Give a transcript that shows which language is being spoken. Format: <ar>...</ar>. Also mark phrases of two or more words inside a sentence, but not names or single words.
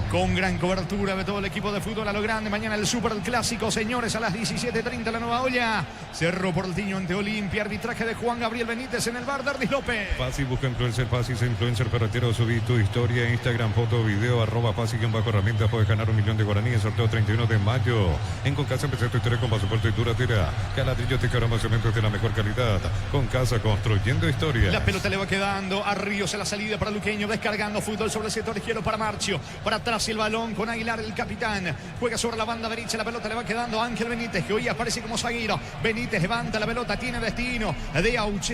<es>Con gran cobertura de todo el equipo de fútbol a lo grande. Mañana el Super Clásico, señores, a las 17:30 la nueva olla. Cerro Porteño ante Olimpia. Arbitraje de Juan Gabriel Benítez en el bar de Ardis López. Fácil, busca influencer, fácil, influencer ferretero. Subí tu historia, Instagram, foto, video, @fácil-herramientas. Puedes ganar 1 millón de guaraníes. Sorteo 31 de mayo. En Concasa empecé tu historia con pasaporte y duratera. Caladrillo, Tecarama, cementos de la mejor calidad. Con Casa, construyendo historia. La pelota le va quedando a Ríos en la salida para Luqueño. Descargando fútbol sobre el sector izquierdo para Marcio. Para atrás el balón con Aguilar, el capitán. Juega sobre la banda derecha. La pelota le va quedando a Ángel Benítez, que hoy aparece como zaguero. Benítez levanta la pelota, tiene destino de Auche.</es>